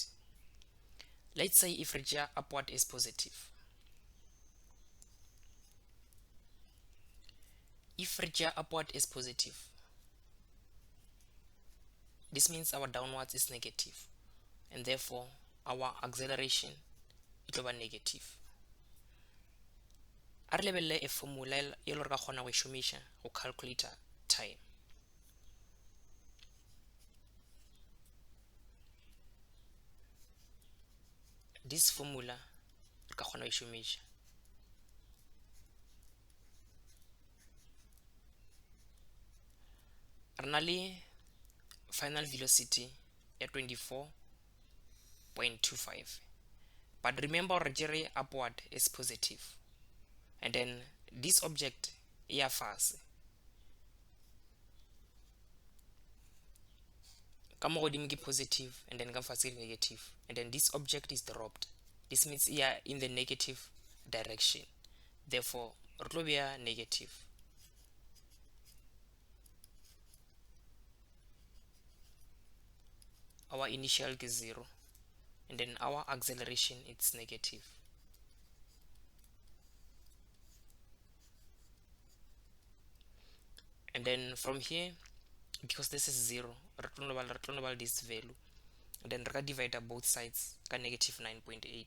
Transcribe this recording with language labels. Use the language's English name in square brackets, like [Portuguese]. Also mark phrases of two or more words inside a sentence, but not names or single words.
[English] Let's say if regia upward is positive. If regia upward is positive, this means our downwards is negative, and therefore our acceleration it will be negative. [Northern Sotho] A re lebelle a formula e le re ka kgona go šomiša go [English] calculate time. This formula [Northern Sotho] re ka kgona go šomiša. Re na le [English] final velocity ya 24.25, but remember re upward is positive, and then this object [Northern Sotho] ya fase ka mo godimo ke [English] positive, and then [Northern Sotho] ka fase ke [English] negative, and then this object is dropped. This means in the negative direction, therefore [Northern Sotho] re tlo beya [English] negative. Our initial is 0, and then our acceleration it's negative. And then from here, because this is 0, this value, and then we divide both sides by -9.8.